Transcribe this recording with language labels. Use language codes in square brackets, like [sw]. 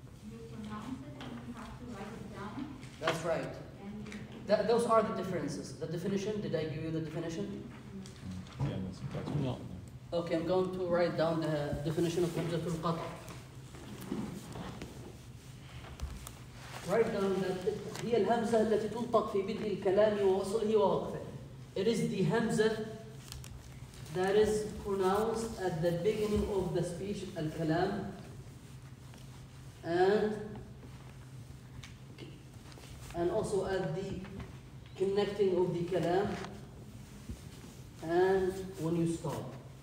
[en] You pronounce it and you have to write it down. That's right. And Those are the differences. The definition, did I give you the definition? yeah, that's No. Okay, I'm going to write down the definition of Hamzatul Qat'. Write down that [ar] هي الهمزة التي تنطق في بدء الكلام ووصله ووقفه. [en] It is the hamza that is pronounced at the beginning of the speech, al-kalam, and also at the connecting of the kalam, and when you stop.